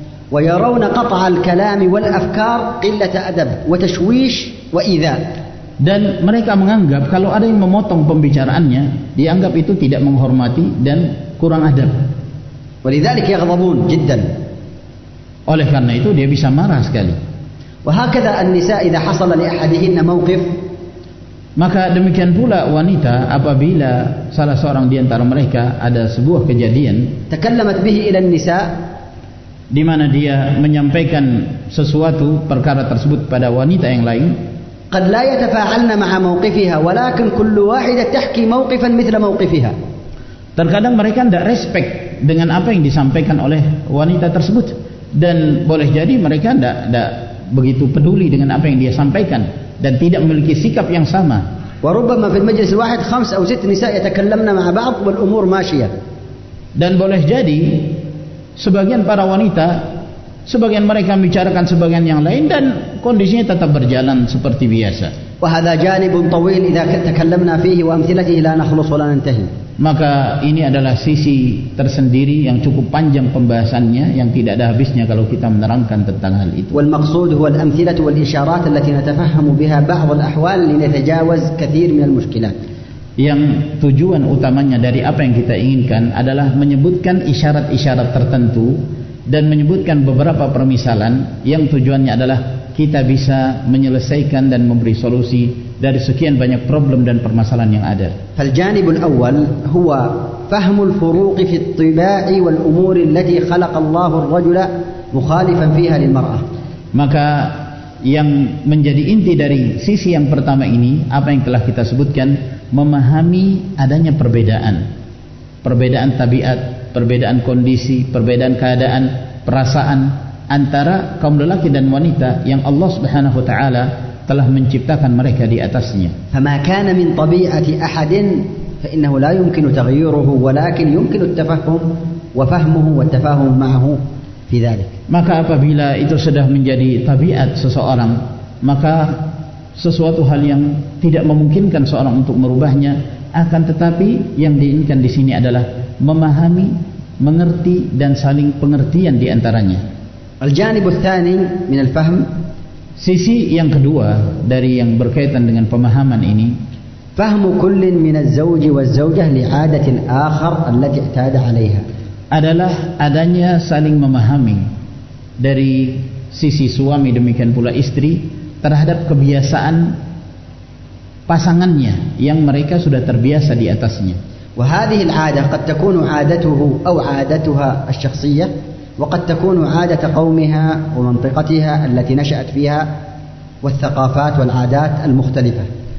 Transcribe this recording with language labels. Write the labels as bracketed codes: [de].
[ar] ويرون قطع الكلام والأفكار قلة أدب وتشويش وإيذاء. [id] Dan mereka menganggap kalau ada yang memotong pembicaraannya, dianggap itu tidak menghormati dan kurang adab. [ar] ولذلك يغضبون جدا. [id] Oleh karena itu dia bisa marah sekali. [ar] وهكذا النساء إذا حصل لأحدهن موقف. [id] Maka demikian pula wanita apabila salah seorang di antara mereka ada sebuah kejadian [ar] تكلمت به إلى النساء, [id] di mana dia menyampaikan sesuatu perkara tersebut pada wanita yang lain, [ar] قد لا يتفاعلن مع موقفها ولكن كل واحدة تحكي موقفا مثل موقفها. [id] terkadang mereka tidak respect dengan apa yang disampaikan oleh wanita tersebut, dan boleh jadi mereka tidak begitu peduli dengan apa yang dia sampaikan dan tidak memiliki sikap yang sama. [ar] وربما في المجلس الواحد 5 أو 6 نساء يتكلمن مع بعض والأمور ماشية. [id] Dan boleh jadi sebagian para wanita, sebagian mereka membicarakan sebagian yang lain dan kondisinya tetap berjalan seperti biasa. [ar] وهذا جانب طويل إذا تكلمنا فيه وأمثلته لا نخلص ولا ننتهي. [id] Maka ini adalah sisi tersendiri yang cukup panjang pembahasannya, yang tidak ada habisnya kalau kita menerangkan tentang hal itu. [ar] والمقصود هو الأمثلة والإشارات التي نتفهم بها بعض الأحوال لنتجاوز كثير من المشكلات. [id] Yang tujuan utamanya dari apa yang kita inginkan adalah menyebutkan isyarat-isyarat tertentu dan menyebutkan beberapa permisalan yang tujuannya adalah kita bisa menyelesaikan dan memberi solusi dari sekian banyak problem dan permasalahan yang ada. [ar] فالجانب الأول هو فهم الفروق في الطباع والأمور التي خلق الله الرجل مخالفا فيها للمرأة. [id] Maka yang menjadi inti dari sisi yang pertama ini, apa yang telah kita sebutkan, memahami adanya perbedaan tabiat, perbedaan kondisi, perbedaan keadaan, perasaan antara kaum lelaki dan wanita yang Allah Subhanahu wa taala telah menciptakan mereka di atasnya. [ar] فما كان من طبيعة أحد فإنه لا يمكن تغييره ولكن يمكن التفهم وفهمه والتفاهم معه في ذلك. [id] Maka apabila itu sudah menjadi tabiat seseorang, maka sesuatu hal yang tidak memungkinkan seorang untuk merubahnya, akan tetapi yang diinginkan di sini adalah memahami, mengerti dan saling pengertian di antaranya. [ar] الجانب الثاني من الفهم, [id] sisi yang kedua dari yang berkaitan dengan pemahaman ini, [ar] فهم كل من الزوج والزوجة لعادة الآخر التي اعتاد عليها, [id] adalah adanya saling memahami dari sisi suami demikian pula istri terhadap kebiasaan pasangannya yang mereka sudah terbiasa di atasnya. [ar] وهذه العادة قد تكون عادته أو عادتها الشخصية وقد تكون عادة قومها ومنطقتها التي نشأت فيها والثقافات والعادات المختلفة.